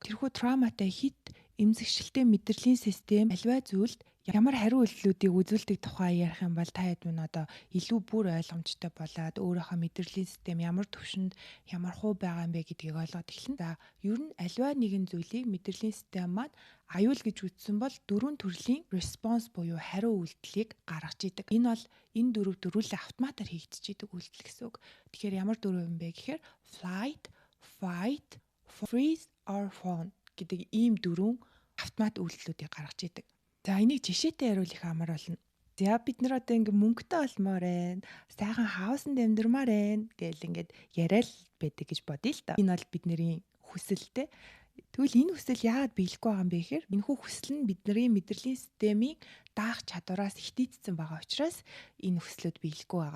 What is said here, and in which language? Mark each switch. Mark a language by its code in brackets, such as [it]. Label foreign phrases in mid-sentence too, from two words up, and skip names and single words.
[mn] Тэрхүү трауматай хит эмзэгшилтэй мэдрэлийн систем альваа зүйлд ямар хариу үйлдэлүүдийг үзүүлдэг тухай ярих юм бол та хэд минь одоо илүү бүр ойлгомжтой болоод өөрийнхөө мэдрэлийн систем ямар төвшөнд ямар хуу байгаа юм бэ гэдгийг ойлгоод эхэлнэ. За ер нь альваа нэгэн зүйлийг мэдрэлийн систем маань аюул гэж үзсэн бол дөрвөн төрлийн response буюу хариу үйлдэлийг гаргаж идэг. Энэ бол энэ дөрвөлээ автоматар хийгдэж идэг үйлдэл гэсэн үг. Тэгэхээр ямар дөрөв юм бэ гэхээр [en] flight, fight, freeze or fawn [mn] гэдэг ийм дөрвөн автомат үйлдэлүүдийг гаргаж идэг. За энийг жишээтэй хариулах амар болно. За бид нар одоо ингээ мөнгөтэй болмоор байна. Сайхан хаусанд амьдрмаар байна гэл ингээд яриад байдаг гэж бодъё л та. Энэ бол бидний хүсэлтэй. Тэгвэл энэ хүсэл яагаад биелэхгүй байгаа юм бэ гэхээр энэхүү хүсэл нь бидний мэдрэлийн системийн даах чадвараас ихтийдсэн байгаа учраас энэ хүслүүд биелэхгүй байгаа.